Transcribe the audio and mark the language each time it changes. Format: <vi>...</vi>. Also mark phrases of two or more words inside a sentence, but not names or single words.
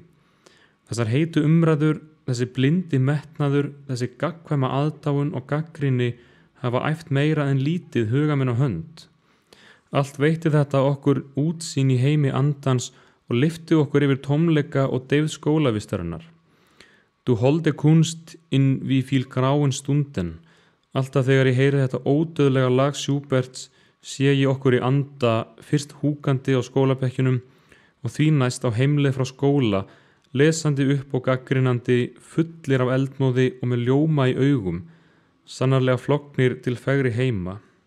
<is>Þessar heitu umræður, þessi blindi metnaður, þessi gagnkvæma aðdáun og gagnrýni hafa æft meira en lítið huga minn á hönd. Allt veitti þetta okkur útsýn í heimi andans og lyfti okkur yfir tómleika og deyfð skólavistarinnar.</is> <de>Du holde Kunst in wie viel grauen Stunden.</de> <is>Alltaf þegar ég heyri þetta ódöðlega lag Schuberts sé ég okkur í anda, fyrst húkandi á skólabekkjunum og því næst á heimleið frá skóla, lesandi upp og gagnrýnandi, fullir af eldmóði og með ljóma í augum, sannarlega flokknir til fegri heima.</is>